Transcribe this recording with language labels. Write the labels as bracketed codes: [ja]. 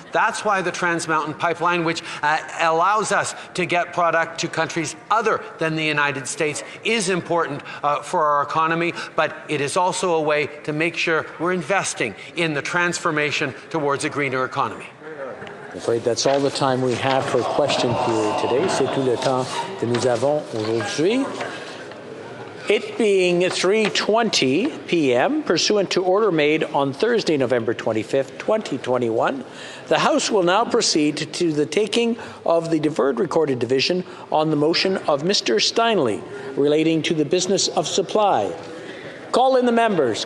[en] That's why the Trans Mountain Pipeline, which allows us to get product to countries other than the United States, is important for our economy, but it is also a way to make sure we're investing in the transformation towards a greener economy. I'm afraid that's all the time we have for question period today. [fr] C'est tout le temps que nous avons aujourd'hui. [en] It being 3:20 p.m., pursuant to order made on Thursday, November 25th, 2021, the House will now proceed to the taking of the deferred recorded division on the motion of Mr. Steinley relating to the business of supply. Call in the members.